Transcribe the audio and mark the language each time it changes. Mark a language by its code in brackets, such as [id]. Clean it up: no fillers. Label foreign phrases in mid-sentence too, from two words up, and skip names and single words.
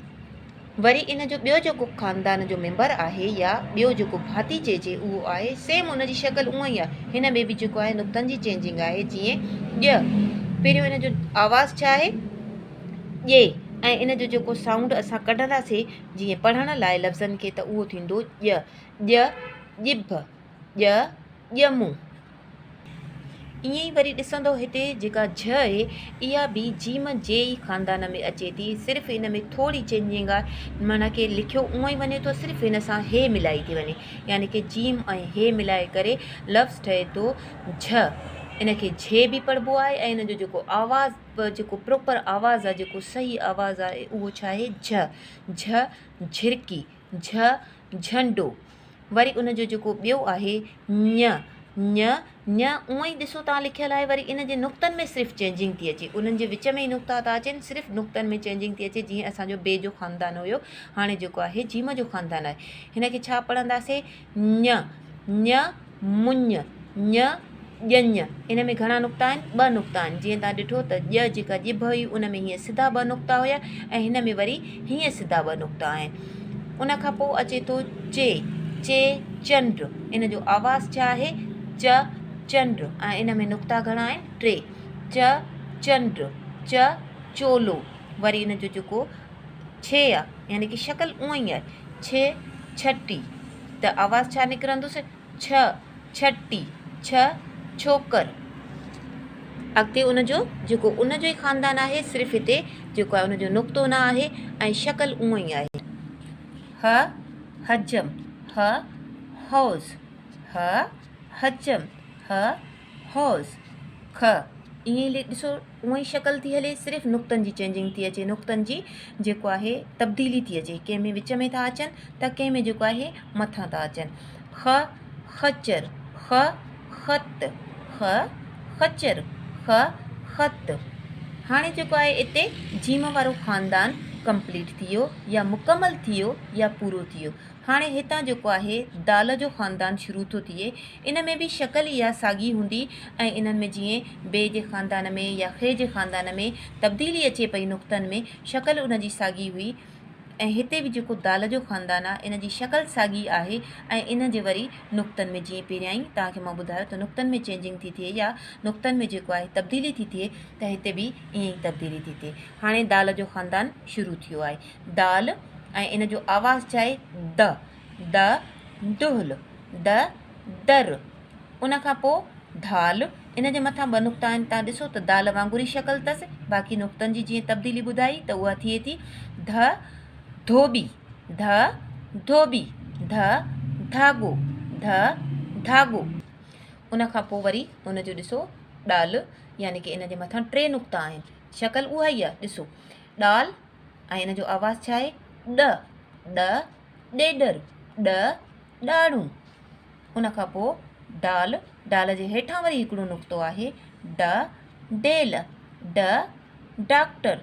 [sd] वरी इन जो ॿियो जेको ख़ानदान जो मेंबर आहे या ॿियो जेको भाती चइजे उहो आहे सेम उन जी शक्ल उहा ई आहे। हिन में बि जेको आहे नुक़्तनि जी चेंजिंग आहे। जीअं ॼ, पहिरियों इन जो आवाज़ छा आहे? ॼे, ऐं इन जो जेको साउंड असां कढंदासीं जीअं पढ़ण लाइ लफ़्ज़नि खे त उहो थींदो ॼ, ॼ ॼिभ, ॼ ॼमूं। ईअं ई वरी ॾिसंदो हिते जेका झ आहे इहा बि जीम जे ई ख़ानदान में अचे थी। सिर्फ़ु इन में थोरी चेंजिंग आहे, माना कि लिखियो उहो ई वञे थो, सिर्फ़ु हिन सां हे मिलाई थी वञे, यानी कि जीम ऐं हे मिलाए करे लफ़्ज़ ठहे थो झ। इन खे झे बि पढ़िबो आहे ऐं इन जो जेको आवाज़, जेको प्रॉपर आवाज़ आहे, जेको सही आवाज़ आहे उहो छा आहे? झ। झ झिरकी, झ झंडो। वरी उन जो जेको ॿियो आहे ञ, ञ उअं ई ॾिसो तव्हां लिखियलु आहे, वरी इन जे नुक़्तनि में सिर्फ़ु चेंजिंग थी अचे। उन्हनि जे विच में ई नुक़्ता था अचनि, सिर्फ़ु नुक़्तनि में चेंजिंग थी अचे। जीअं असांजो बे जो ख़ानदान हुयो, हाणे जेको आहे जीम जो ख़ानदान आहे। हिन खे छा पढ़ंदासीं? ञ, ञ मुञ, ञ ॼञ। इन में घणा नुक़्ता आहिनि? 2 नुक़्ता आहिनि। जीअं तव्हां ॾिठो त ॼ जेका ॼिभ हुई उन में हीअं सिधा 2 नुक़्ता हुया ऐं हिन में वरी हीअं सिधा 2 नुक़्ता आहिनि। उन खां पोइ अचे थो चे, चे चंड। इन जो आवाज़ छा आहे? च चंड, ऐं इन में नुक़्ता घणा आहिनि? 3। च चंड, च चोलो। वरी इन जो जेको छे आहे, यानी कि शक्ल उहा ई आहे, छे छटी, त आवाज़ छा निकिरंदुसि? छ छटी, छ छोकर। अॻिते उन जो जेको उन जो ई ख़ानदान आहे, सिर्फ़ु हिते जेको आहे उन जो नुक़्तो न आहे ऐं शक्ल उहा ई आहे। ह हजम, ह हौज़, ह हजम, ह हौज़। ख, ईअं ई ॾिसो उहा ई शक्ल थी हले, सिर्फ़ु नुक़्तनि जी चेंजिंग थी अचे, नुक़्तनि जी जेको आहे तब्दीली थी अचे। कंहिं में विच में था अचनि त कंहिं में जेको आहे मथां था अचनि। ख खचर, ख ख़त, ख खचर, ख ख़त। हाणे जेको आहे इते जीम वारो ख़ानदान कंप्लीट थी वियो या मुकमल थी वियो या पूरो थी वियो। हाणे हितां जेको आहे दाल जो ख़ानदान शुरू थो थिए। इन में बि शक्ल इहा साॻी हूंदी ऐं इन्हनि में जीअं बे जे ख़ानदान में या खे जे ख़ानदान में तब्दीली अचे पई नुक़्तनि में, शक्ल उन जी साॻी हुई। ऐं हिते बि जेको दाल जो ख़ानदान आहे इन जी शक्ल साॻी आहे ऐं इन जे वरी नुक़्तनि में, जीअं पहिरियां ई तव्हांखे मां ॿुधायो त नुक़्तनि में चेंजिंग थी थिए या नुक़्तनि में जेको आहे तब्दीली थी थिए, त हिते बि ईअं ई तब्दीली थी थिए। हाणे दाल जो ख़ानदान शुरू थियो आहे। दाल, ऐं इन जो आवाज़ छा आहे? द, द दुहल, द दर। उन खां पोइ धाल, इन जे मथां 2 नुक़्ता आहिनि। तव्हां ॾिसो त दाल वांगुरु ई शक्ल अथसि, बाक़ी नुक़्तनि जी जीअं तब्दीली ॿुधाई त उहा थिए थी। ध धोबी, ध धोबी, ध धागो, ध धागो। उन खां पोइ वरी उन जो ॾिसो ॾाल, यानी कि इन जे मथां 3 नुक़्ता आहिनि, शक्ल उहा ई आहे। ॾिसो ॾाल, ऐं इन जो आवाज़ छा आहे? ॾ, ॾ ॾेॾर, ॾ ॾाड़ू। उन खां पोइ दाल, दाल जे हेठां वरी हिकिड़ो नुक़्तो आहे ड डेल, ड डॉक्टर।